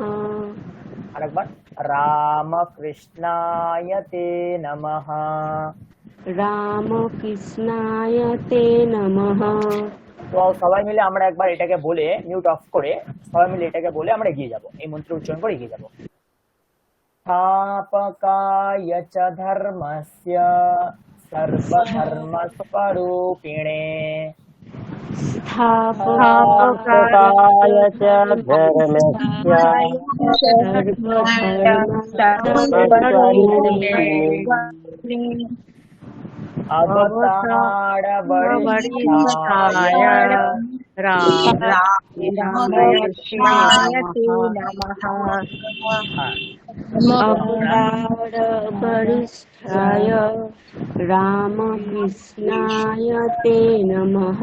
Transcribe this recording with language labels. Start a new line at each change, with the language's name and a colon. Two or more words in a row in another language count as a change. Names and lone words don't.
Sanskrit: আরেকবার, রামকৃষ্ণায় তে নমঃ। রামকৃষ্ণায় তে নমঃ।
Bangla: তো সবাই মিলে আমরা একবার এটাকে বলে, মিউট অফ করে সবাই মিলে এটাকে বলে আমরা এগিয়ে যাব, এই মন্ত্র উচ্চারণ করে এগিয়ে যাব।
Sanskrit: স্থাপকায় চ ধর্মস্য সর্বধর্মস্বরূপিণে স্থাপকায় চ ধর্মস্য সর্বধর্মস্বরূপিণে। অবতার বরিষ্ঠায় অবতার বরিষ্ঠায় রামকৃষ্ণায় তে নমঃ।